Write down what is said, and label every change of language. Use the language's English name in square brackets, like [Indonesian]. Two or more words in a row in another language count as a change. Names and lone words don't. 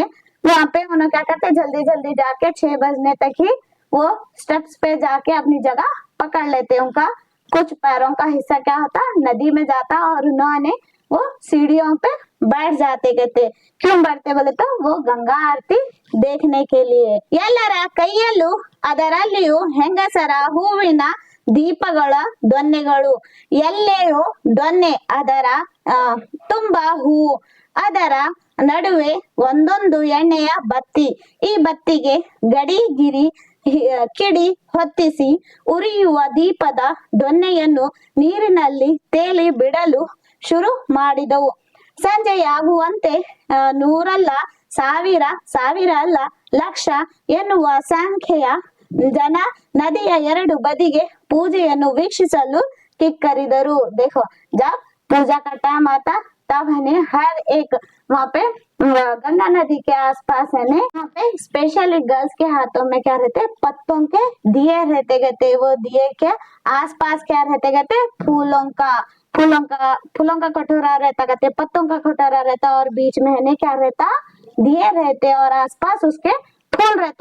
[Hindi] वहाँ पे उन्होंने क्या करते, जल्दी जल्दी जाके 6 बजने तक ही वो स्टेप्स पे जाके अपनी जगह पकड़ लेते। उनका कुछ पैरों का हिस्सा क्या होता, नदी में जाता और उन्होंने वो सीढ़ियों पे बैठ जाते। कहते क्यों बैठते बोले तो वो गंगा आरती देखने के लिए। [Kannada] ಎಲ್ಲರ ಕೈಯಲ್ಲೂ ಅದರಲ್ಲಿಯೂ ಹೆಂಗಸರ ಹೂವಿನ ದೀಪಗಳ ದೊನ್ನೆಗಳು। ಎಲ್ಲೆಯೂ ದೊನ್ನೆ, ಅದರ ತುಂಬಾ ಹೂವು, ಅದರ ನಡುವೆ ಒಂದೊಂದು ಎಣ್ಣೆಯ ಬತ್ತಿ। ಈ ಬತ್ತಿಗೆ ಗಡಿಗಿರಿ ಕಿಡಿ ಹೊತ್ತಿಸಿ ಉರಿಯುವ ದೀಪದ ದೊನ್ನೆಯನ್ನು ನೀರಿನಲ್ಲಿ ತೇಲಿ ಬಿಡಲು ಶುರು ಮಾಡಿದವು। ಸಂಜೆಯಾಗುವಂತೆ ನೂರಲ್ಲ, ಸಾವಿರ ಅಲ್ಲ, ಲಕ್ಷ ಎನ್ನುವ ಸಂಖ್ಯೆಯ ಜನ ನದಿಯ 2 ಬದಿಗೆ पूजेಯನ್ನು ವೀಕ್ಷಿಸಲು ಕಿಕ್ಕರಿದರು। [Hindi] देखो जब पूजा का टाइम आता तब है हर एक वहाँ पे गंगा नदी के आसपास है वहाँ पे [English] specially girls [Hindi] के हाथों में क्या रहते, पत्तों के दिए रहते गए। वो दिए के आसपास क्या रहते गए, फूलों का कटोरा रहता कहते, पत्तों का कटोरा रहता और बीच में है क्या रहता, दिए रहते और आसपास उसके फूल रहते।